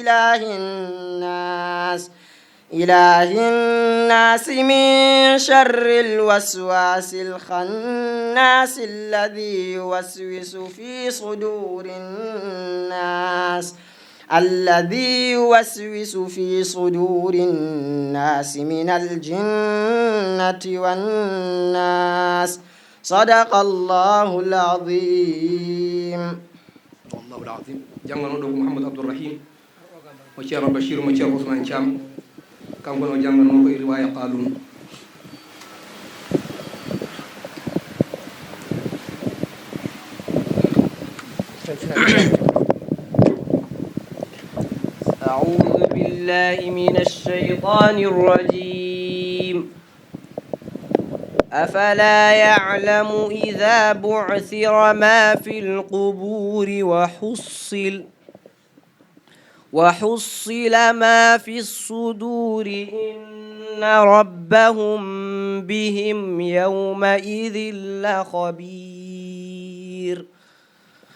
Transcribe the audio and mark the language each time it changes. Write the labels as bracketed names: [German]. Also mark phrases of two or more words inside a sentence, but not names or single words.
[Arabic] إله الناس من شر الوسواس الخناس الذي يوسوس في صدور الناس من الجنة والناس. صدق الله العظيم. الله العظيم. [Fula] جangano ɗo ko Mouhamadou Abdourahim mo ceerno Bachir mo ceerno Ousmane Thiam kanko no jangano ko e riwaya Qalun. [Arabic] أعوذ بالله من الشيطان الرجيم. أفلا يعلم إذا بعثر ما في القبور وحصل ما في الصدور إن ربهم بهم يومئذ لخبير.